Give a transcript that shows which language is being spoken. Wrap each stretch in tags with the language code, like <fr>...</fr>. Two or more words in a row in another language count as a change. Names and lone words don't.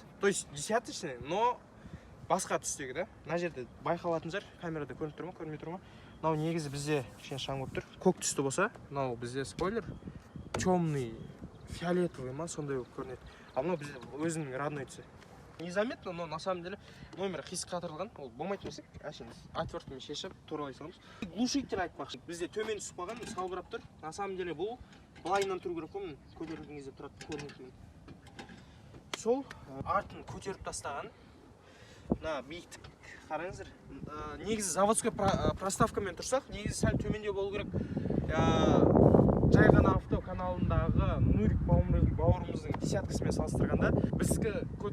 <ru>То есть десяточный, но</ru> <kk>басқа түстегі да. Мына жерде байқалатын жер, камерада көрініп тұр ма, көрінбей тұр ма? Мынау негізі бізде кішкене шаң болып тұр. Көк түсті болса, мынау бізде</kk> <ru>спойлер темный, фиолетовый</ru> <kk>ма, сондай болып көрінеді. А мынау бізде өзінің родной түсі.</kk> <ru>Незаметно, но на самом деле номер</ru> <kk>қисық қатырылған. Ол болмайтын болсақ, әшейін отверткамен шешіп, туралай саламыз. Глушитель айтпақшы. Бізде төмен түсіп қалған, салбырап тұр.</kk> <ru>На самом деле</ru> <kk>бұл былайынан тұру керек қой, көтерілген кезде тұрады, көрінетін. Сол артын көтеріп тастаған. Мына биіктік қараңыздар. Негізі заводской проставкамен тұрсақ, негізі сәл төменде болу керек. Жай ғана авто каналындағы Нурик бауырымыздың десяткасымен салыстырғанда біздікі көтеріңкі тұр.</kk>